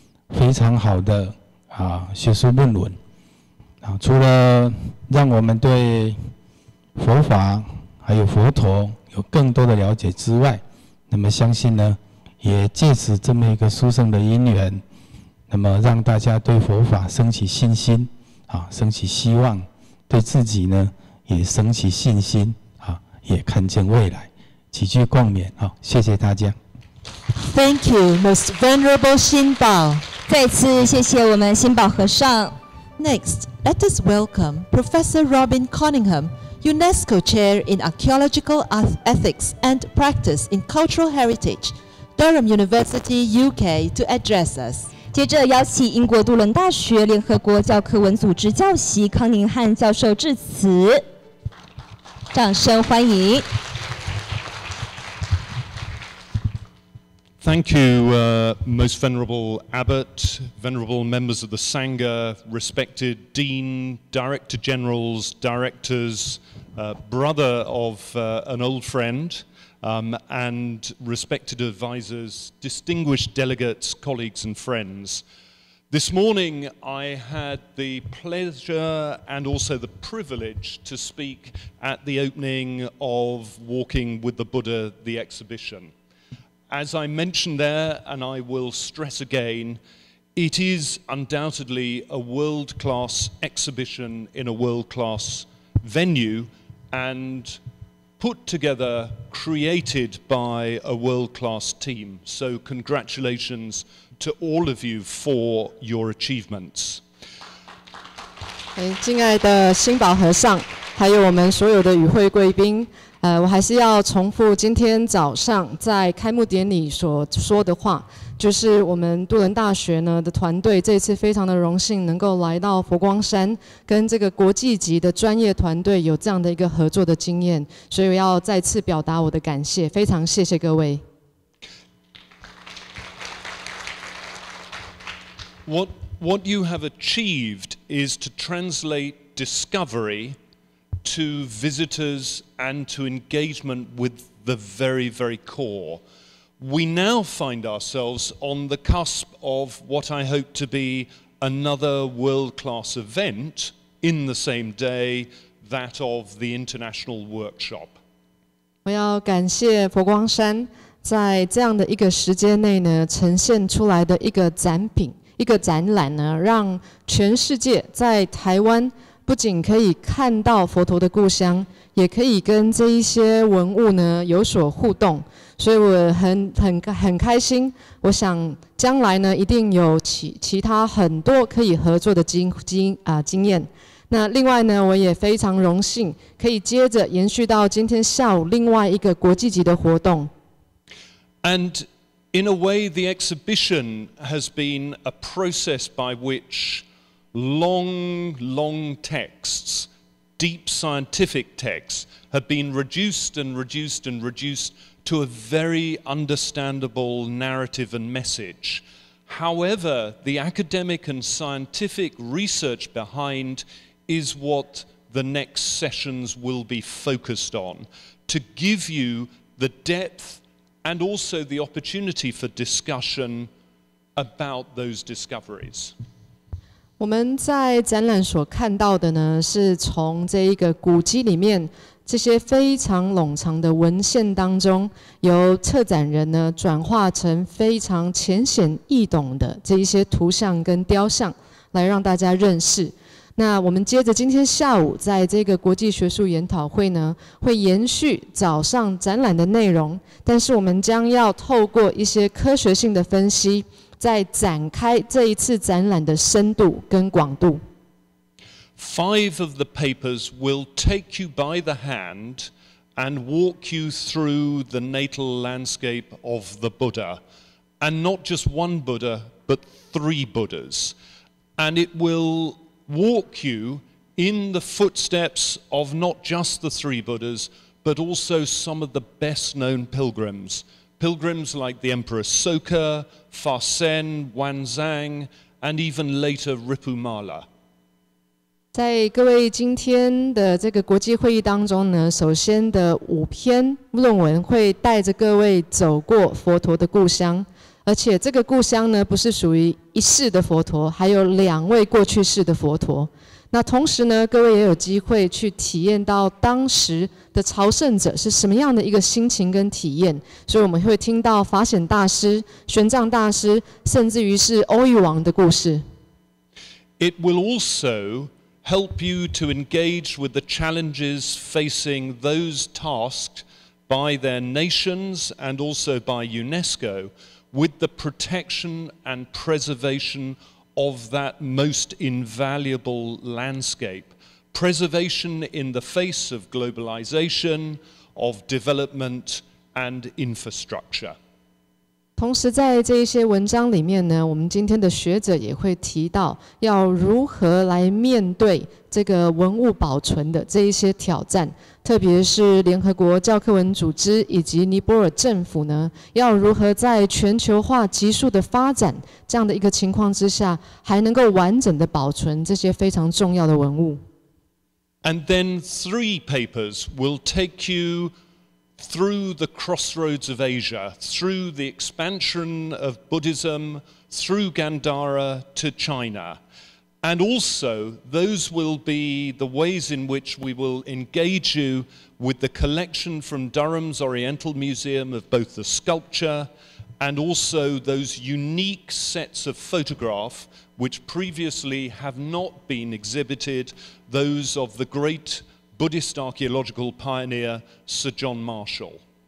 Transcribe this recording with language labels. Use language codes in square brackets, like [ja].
[zh] 非常好的学术论文除了让我们对佛法还有佛陀有更多的了解之外，那么相信呢，也借此这么一个殊胜的因缘，那么让大家对佛法升起信心升起希望，对自己呢也升起信心也看见未来。几句共勉谢谢大家。 [en] Thank you, Most Venerable Xin Bao. [zh] 再次谢谢我们新宝和尚。 [en] Next, let us welcome Professor Robin Cunningham, UNESCO Chair in Archaeological Ethics and Practice in Cultural Heritage, Durham University, UK, to address us. [zh] 接着邀请英国杜伦大学联合国教科文组织教习康宁汉教授致辞，掌声欢迎。 [en] Thank you, Most Venerable Abbot, venerable members of the Sangha, respected Dean, Director Generals, Directors, brother of an old friend, and respected advisors, distinguished delegates, colleagues and friends. This morning I had the pleasure and also the privilege to speak at the opening of Walking with the Buddha, the exhibition. As I mentioned there, and I will stress again, it is undoubtedly a world-class exhibition in a world-class venue and put together, created by a world-class team. So congratulations to all of you for your achievements. [zh] 敬爱的新宝和尚，还有我们所有的与会贵宾。我还是要重复今天早上在开幕典礼所说的话，就是我们杜伦大学呢的团队这次非常的荣幸能够来到佛光山，跟这个国际级的专业团队有这样的一个合作的经验，所以我要再次表达我的感谢，非常谢谢各位。 [en] What you have achieved is to translate discovery to visitors and to engagement with the very, very core. We now find ourselves on the cusp of what I hope to be another world-class event in the same day, that of the International Workshop. [zh] 我要感谢佛光山在这样的一个时间内呢，呈现出来的一个展品、一个展览呢，让全世界在台湾不仅可以看到佛陀的故乡，也可以跟这一些文物呢有所互动，所以我很开心。我想将来呢一定有其他很多可以合作的经验。那另外呢，我也非常荣幸可以接着延续到今天下午另外一个国际级的活动。 [en] And in a way, the exhibition has been a process by which long texts, deep scientific texts, have been reduced and reduced and reduced to a very understandable narrative and message. However, the academic and scientific research behind is what the next sessions will be focused on, to give you the depth and also the opportunity for discussion about those discoveries. [zh] 我们在展览所看到的呢，是从这一个古迹里面这些非常冗长的文献当中，由策展人呢转化成非常浅显易懂的这一些图像跟雕像，来让大家认识。那我们接着今天下午在这个国际学术研讨会呢，会延续早上展览的内容，但是我们将要透过一些科学性的分析，再展开这一次展览的深度跟广度。 [en] 5 of the papers will take you by the hand and walk you through the natal landscape of the Buddha, and not just one Buddha, but 3 Buddhas. And it will walk you in the footsteps of not just the 3 Buddhas, but also some of the best known pilgrims. Pilgrims like the Emperor Soka, Fasen, Wanzang, and even later Ripumala. [zh] 在各位今天的这个国际会议当中呢，首先的5篇论文会带着各位走过佛陀的故乡，而且这个故乡呢，不是属于一世的佛陀，还有2位过去世的佛陀。那同时呢，各位也有机会去体验到当时的朝圣者是什么样的一个心情跟体验。所以我们会听到法显大师、玄奘大师，甚至于是欧育王的故事。 [en] It will also help you to engage with the challenges facing those tasked by their nations and also by UNESCO with the protection and preservation of that most invaluable landscape. Preservation in the face of globalization, of development and infrastructure. [zh] 同时在这一些文章里面呢，我们今天的学者也会提到要如何来面对这个文物保存的这一些挑战，特别是联合国教科文组织以及尼泊尔政府呢，要如何在全球化急速的发展这样的一个情况之下，还能够完整的保存这些非常重要的文物。 [en] And then 3 papers will take you through the crossroads of Asia, through the expansion of Buddhism, through Gandhara to China. And also, those will be the ways in which we will engage you with the collection from Durham's Oriental Museum of both the sculpture and also those unique sets of photograph which previously have not been exhibited, those of the great Buddhist archaeological pioneer Sir John Marshall.